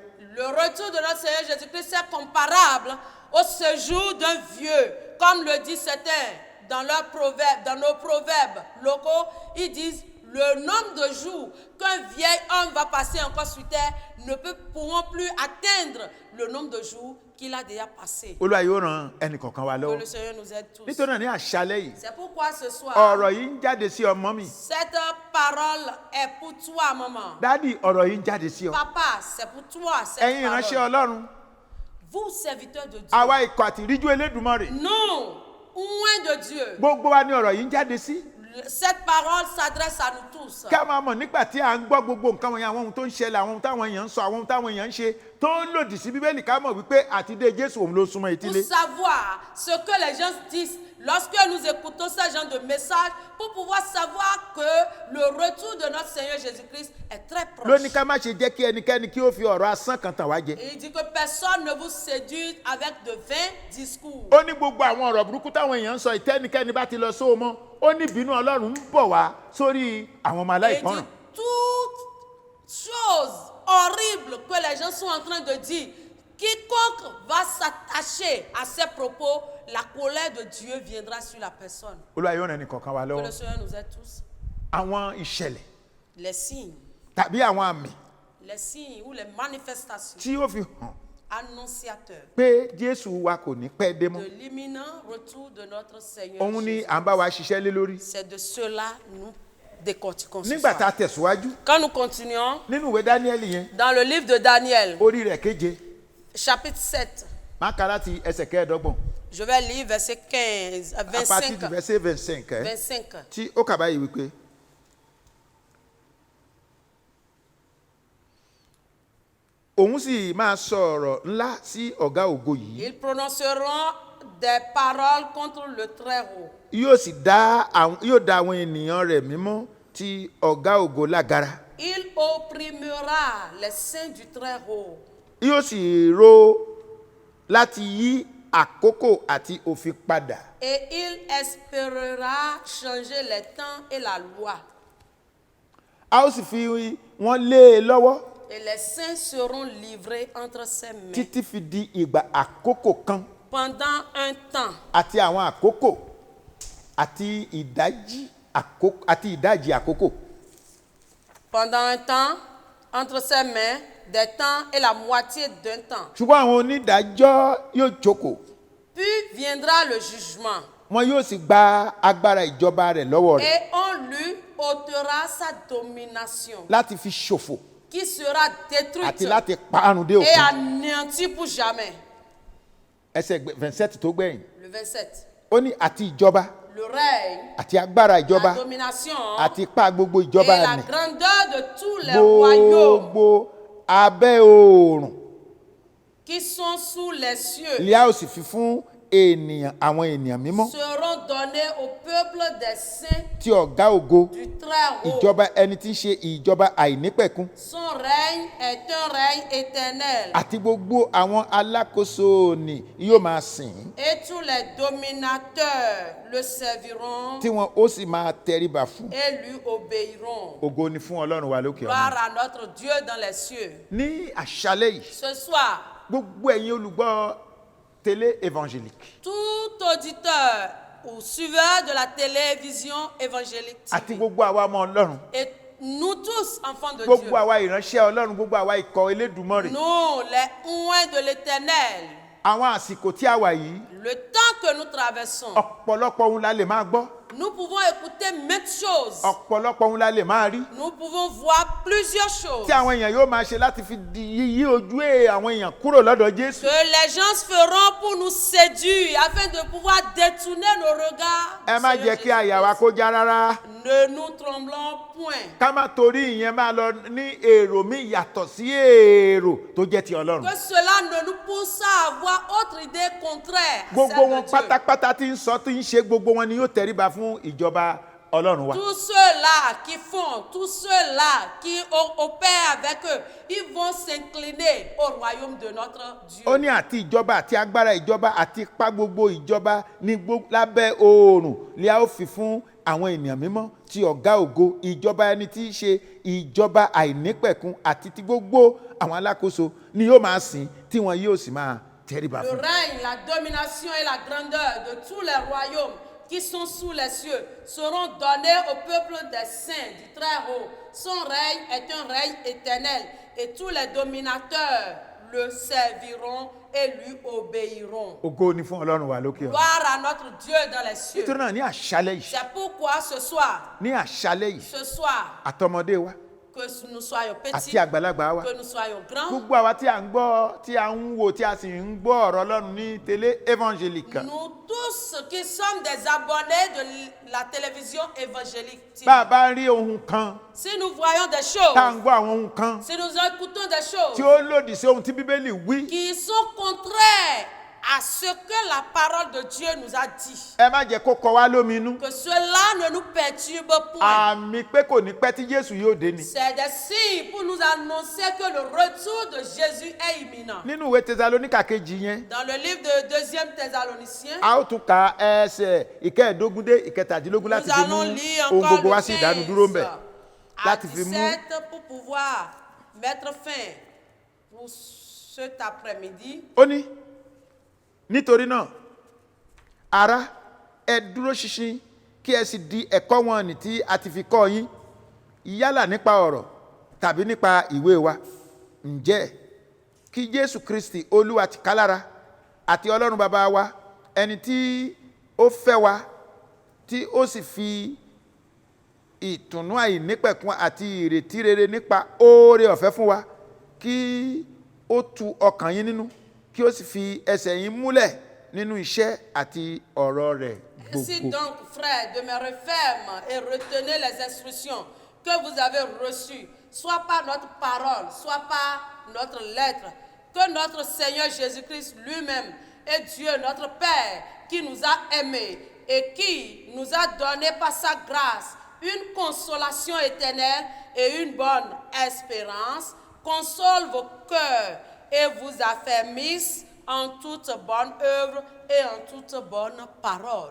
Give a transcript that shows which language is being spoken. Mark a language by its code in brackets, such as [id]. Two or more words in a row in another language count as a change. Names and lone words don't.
[fr] Le retour de notre Seigneur Jésus-Christ est comparable au séjour d'un vieux. Comme le dit certains dans nos proverbes locaux, ils disent le nombre de jours qu'un vieil homme va passer encore sur terre ne pourront plus atteindre le nombre de jours qu'il a déjà passé. [yo] Olúwa yóò ràn ẹnìkọ̀ọ̀kan wa [fr] Que [yo] lọ́wọ́. [fr] le Seigneur nous aide tous. [yo] Nítorí náà ní àṣálẹ́ yìí, [fr] C'est pourquoi ce soir, [yo] ọ̀rọ̀ yìí ń jáde sí ọmọ mi. [fr] cette parole est pour toi, maman. [yo] Dádì, ọ̀rọ̀ yìí ń jáde sí ọ. [fr] Papa, c'est pour toi, cette [yo] Ẹ̀yin ìránṣẹ́ [fr] parole. [yo] Ọlọ́run, [fr] Vous, serviteurs de Dieu. [yo] àwa ikọ̀ àti ìríjú Elédùmarè. [fr] Nous, loin de Dieu. [yo] Gbogbo wa ni ọ̀rọ̀ yìí ń jáde sí. [fr] Cette parole s'adresse à nous tous. [yo] Ká máa mọ̀ nígbà tí à ń gbọ́ gbogbo nǹkan wọ̀nyí, àwọn ohun tó ń ṣẹlẹ̀, àwọn ohun táwọn èèyàn ń sọ, àwọn ohun táwọn èèyàn ń ṣe tó ń lòdì sí Bíbélì, ká mọ̀ wípé àtidé Jésù òun ló súnmọ́ [fr] Pour [yo] etílé. [fr] savoir ce que les gens disent lorsque nous écoutons ce genre de message, pour pouvoir savoir que le retour de notre Seigneur Jésus-Christ est très proche. [yo] Lóní ká má ṣe jẹ́ kí ẹnikẹ́ni kí ó fi ọ̀rọ̀ asán kan tàn wá jẹ. [fr] Et il dit que personne ne vous séduise avec de vains discours. [yo] Ó ní gbogbo àwọn ọ̀rọ̀ burúkú táwọn èèyàn ń sọ ìtẹ́nikẹ́ni bá ti lọ sóò mọ́. Ó ní ìbínú Ọlọ́run ń bọ̀ wá sórí àwọn ọmọ [fr] Et il [yo] aláìgbọràn. [fr] dit toutes choses horribles que les gens sont en train de dire. Quiconque va s'attacher à ces propos, la colère de Dieu viendra sur la personne. [yo] Olúwa yóò ràn ẹnìkọ̀ọ̀kan wa [fr] Que le [yo] lọ́wọ́. [fr] Seigneur nous aide tous. [yo] Àwọn ìṣẹ̀lẹ̀ [fr] Les signes [yo] tàbí àwọn àmì [fr] ou les manifestations [yo] tí ó fi hàn [fr] annonciateurs [yo] pé Jésù wa kò ní pẹ́ dé mọ́. [fr] de l'imminent retour de notre Seigneur [yo] Òun ni [fr] Jésus. [yo] à ń bá wa ṣiṣẹ́ lé lórí. [fr] C'est de cela nous décortiquons ce [yo] Nígbà tá a [fr] soir. [yo] tẹ̀síwájú [fr] Quand nous continuons [yo] nínú ìwé Dáníẹ́lì yẹn, [fr] dans le livre de Daniel, [yo] orí rẹ̀ keje, [fr] chapitre 7, [yo] máa kà láti ẹsẹ̀ kẹẹ̀ẹ́dọ́gbọ̀n. [fr] je vais lire verset 15 à À partir du 25. verset 25, 25. [yo] tí ó kà báyìí wípé òun sì máa sọ ọ̀rọ̀ ńlá sí ọ̀gá ògo yìí, [fr] Ils prononceront des paroles contre le Très-Haut. [yo] yóò dá àwọn ènìyàn rẹ̀ mímọ́ ti ọ̀gá ògo lágara. [fr] Il opprimera les saints du Très-Haut. [yo] Yóò sì ro láti yí àkókò àti òfin padà. [fr] Et il espérera changer les temps et la loi. [yo] A ó sì fi wọ́n lé e lọ́wọ́ [fr] Et les saints seront livrés entre ses mains [yo] títí fi di ìgbà àkókò kan [fr] pendant un temps. [yo] àti àwọn àkókò àti ìdajì àkókò. [fr] Pendant un temps, entre ses mains, des temps et la moitié d'un temps. [yo] Ṣùgbọ́n àwọn onídàájọ́ yóò jókòó, [fr] Puis viendra le jugement. [yo] wọn yóò sì gba agbára ìjọba rẹ̀ lọ́wọ́ rẹ̀ [fr] Et on lui ôtera sa domination, [yo] láti fi ṣòfò [fr] qui sera [yo] àti [fr] détruite [yo] láti parun dé [fr] et [yo] òkun. [fr] anéantie pour jamais. [yo] Ẹsẹ̀ 27 tó gbẹ̀yìn, [fr] Le 27. [yo] ó ní àti ìjọba [fr] Le règne, [yo] àti agbára ìjọba [fr] la domination [yo] àti ipá gbogbo [fr] et [yo] ìjọba [fr] la [yo] nì, [fr] grandeur de tous les royaumes [yo] gbogbo abẹ́ oòrùn [fr] qui sont sous les cieux [yo] ilé a ó sì fi fún àwọn ènìyàn mímọ́ [fr] seront donnés au peuple des saints [yo] tí ọ̀gá ògo [fr] du Très-Haut. [yo] ìjọba ẹni tí ń ṣe ìjọba àìnípẹ̀kun [fr] Son règne est un règne éternel. [yo] àti gbogbo àwọn alákòóso ni yóò máa sìn ín, [fr] Et tous les dominateurs le serviront [yo] tí wọn ó sì máa tẹríba fún. [fr] et lui obéiront. [yo] Ògo ni fún Ọlọ́run wa lókè [fr] Gloire [yo] ọ̀run. [fr] à notre Dieu dans les cieux. [yo] Ní àṣálẹ́ yìí, [fr] Ce soir, [yo] gbogbo ẹ̀yin olùgbọ́ [fr] télé évangélique tout auditeur ou suiveur de la télévision évangélique [yo] àti TV, gbogbo àwa ọmọ Ọlọ́run, [fr] et nous tous, enfants de Dieu, [yo] gbogbo àwa ìránṣẹ́ Ọlọ́run, gbogbo àwa ikọ̀ Elédùmarè, [fr] nous, les oints de l'Éternel, [yo] àwọn àsìkò tí a wà yìí [fr] Le temps que nous traversons, [yo] ọ̀pọ̀lọpọ̀ ohun la lè máa gbọ́, [fr] nous pouvons écouter maintes choses. [yo] ọ̀pọ̀lọpọ̀ ohun la lè máa rí [fr] Nous pouvons voir plusieurs choses [yo] tí àwọn èèyàn yóò máa ṣe láti fi yí ojú àwọn èèyàn kúrò lọ́dọ̀ Jésù. [fr] que les gens feront pour nous séduire afin de pouvoir détourner nos regards. [yo] ẹ [fr] du [yo] má [fr] Seigneur [yo] jẹ́ kí àyà wa [fr] Jésus-Christ. [yo] kó já rárá. [fr] Ne nous tremblons point. [yo] ká má torí ìyẹn máa lọ ní èrò mi yàtọ̀ sí èrò tó jẹ́ ti Ọlọ́run. [fr] Que cela ne nous pousse à avoir autre idée contraire à [yo] gbogbo [fr] celle [yo] wọn [fr] de Dieu. [yo] pátápátá tí ń sọ tí ń ṣe gbogbo wọn ni yóò tẹríba fún ìjọba Ọlọ́run wa. [fr] Tous ceux-là qui font, tous ceux-là qui opèrent avec eux, ils vont s'incliner au royaume de notre Dieu. [yo] ó ní àti ìjọba àti agbára ìjọba àti ipá gbogbo ìjọba ní lábẹ́ oòrùn ni a ó fi fún àwọn ènìyàn mímọ́ ti ọ̀gá ògo, ìjọba ẹni tí í ṣe ìjọba àìnípẹ̀kun àti ti gbogbo àwọn alákòóso ni yóò máa sìn tí wọn yóò sì máa tẹríba [fr] Le [yo] fún. [fr] règne, la domination et la grandeur de tous les royaumes qui sont sous les cieux seront donnés au peuple des saints du Très-Haut. Son règne est un règne éternel et tous les dominateurs le serviront et lui obéiront. [yo] ògo ni fún Ọlọ́run wa lókè ọ̀run. [fr] Gloire à notre Dieu dans les cieux. [yo] nítorí náà ní àṣálẹ́ yìí, [fr] C'est pourquoi ce soir, [yo] ní àṣálẹ́ yìí, àtọmọdé wa [fr] que nous soyons petits, [yo] àti àgbàlagbà wa, [fr] que nous soyons grands, [yo] gbogbo àwa tí à ń gbọ́ tí à ń wò tí a sì ń gbọ́ ọ̀rọ̀ Ọlọ́run ní [fr] télé évangélique. nous tous qui sommes des abonnés de la télévision évangélique, [yo] bá a bá rí ohun kan [fr] si nous voyons des [yo] tá à [fr] choses, [yo] ń gbọ́ àwọn ohun kan [fr] si nous écoutons des choses [yo] tí ó lòdì sí ohun tí Bíbélì wí, [fr] qui sont contraires à ce que la parole de Dieu nous a dit, [yo] ẹ má jẹ́ kó kọ wá lóminú. [fr] que cela ne nous perturbe point. [yo] àmì pé kò ní pẹ́ tí Jésù yóò dé ni. [fr] C'est des signes pour nous annoncer que le retour de Jésus est imminent. [yo] nínú ìwé Tẹsalóníkà kejì yẹn, [fr] Dans le livre de 2e Thessaloniciens, [yo] a ó tún ka ẹsẹ̀ ìkẹẹ̀dógún dé ìkẹtàdínlógún láti [fr] nous [yo] fi mú [fr] allons lire [yo] ohun [fr] encore [yo] gbogbo wá [fr] le [yo] sí ìdánudúró ń [fr] 15 [yo] bẹ̀. [fr] à [yo] láti fi mú [fr] 17 pour pouvoir mettre fin pour cet après-midi. [yo] ó ní nítorí náà ará, ẹ dúró ṣinṣin kí ẹ sì di ẹ̀kọ́ wọn nì tí a ti fi kọ́ yín, yálà nípa ọ̀rọ̀ tàbí nípa ìwé wa. ǹjẹ́ kí Jésù Kristi Olúwa tìkálára àti Ọlọ́run bàbá wa, ẹni tí ó fẹ́ wa tí ó sì fi ìtùnú àìnípẹ̀kun àti ìrètí rere nípa oore ọ̀fẹ́ fún wa, kí ó tu ọkàn yín nínú, kí ó sì fi ẹsẹ̀ yín múlẹ̀ nínú iṣẹ́ àti ọ̀rọ̀ rẹ̀ [fr] Ainsi [yo] gbogbo. [fr] donc, frères, demeurez fermes et retenez les instructions que vous avez reçues, soit par notre parole, soit par notre lettre, que notre Seigneur Jésus-Christ lui-même est Dieu, notre Père, qui nous a aimés et qui nous a donné par sa grâce une consolation éternelle et une bonne espérance, console vos cœurs et vous affermisse en toute bonne œuvre et en toute bonne parole.